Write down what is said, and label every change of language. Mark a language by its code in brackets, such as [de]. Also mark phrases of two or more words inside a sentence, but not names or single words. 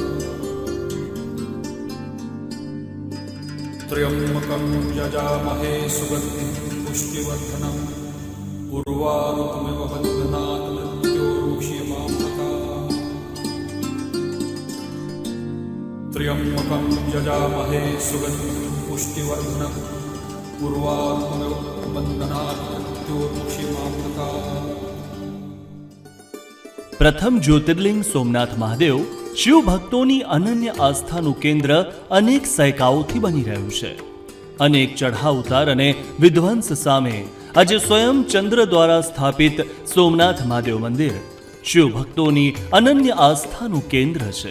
[sa] त्र्यम्बकं यजामहे सुगन्धिं पुष्टिवर्धनम् उर्वारुकमिव बन्धनात् मृत्योर्मुक्षीयमामृता त्र्यम्बकं यजामहे सुगन्धिं पुष्टिवर्धनम् उर्वारुकमिव बन्धनात् मृत्योर्मुक्षीयमामृता। [gu] પ્રથમ જ્યોતિર્લિંગ સોમનાથ મહાદેવ શિવ ભક્તોની અનન્ય આસ્થાનું કેન્દ્ર અનેક સૈકાઓથી બની રહ્યું છે। અનેક ચઢાવ ઉતાર અને વિધ્વંસ સામે આજે સ્વયં ચંદ્ર દ્વારા સ્થાપિત સોમનાથ મહાદેવ મંદિર શિવ ભક્તોની અનન્ય આસ્થાનું કેન્દ્ર છે।